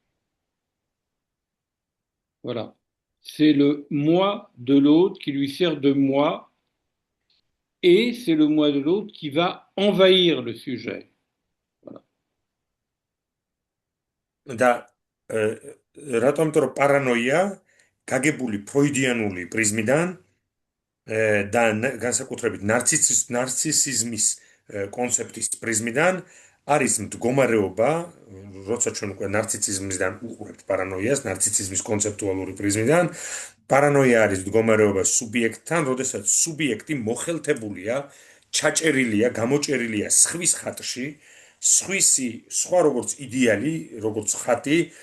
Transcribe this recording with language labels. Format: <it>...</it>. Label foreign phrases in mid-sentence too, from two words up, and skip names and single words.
<fr>Voilà. C'est le moi de l'autre qui lui sert de moi, et c'est le moi de l'autre qui va envahir le sujet. Voilà.</fr> <ka>რატომ იმიტომ რომ პარანოია გაგებული ფროიდიანული პრიზმიდან და განსაკუთრებით ნარცისიზმის კონცეფტის პრიზმიდან არის მდგომარეობა, როცა ჩვენ უკვე ნარცისიზმისგან უყურებთ პარანოიას, ნარცისიზმის კონცეპტუალური პრიზმიდან, პარანოია არის მდგომარეობა სუბიექტთან, როდესაც სუბიექტი მოხელთებულია, ჩაჭერილია, გამოჭერილია სხვის ხატში, სხვა როგორც იდეალი, როგორც ხატი,</ka>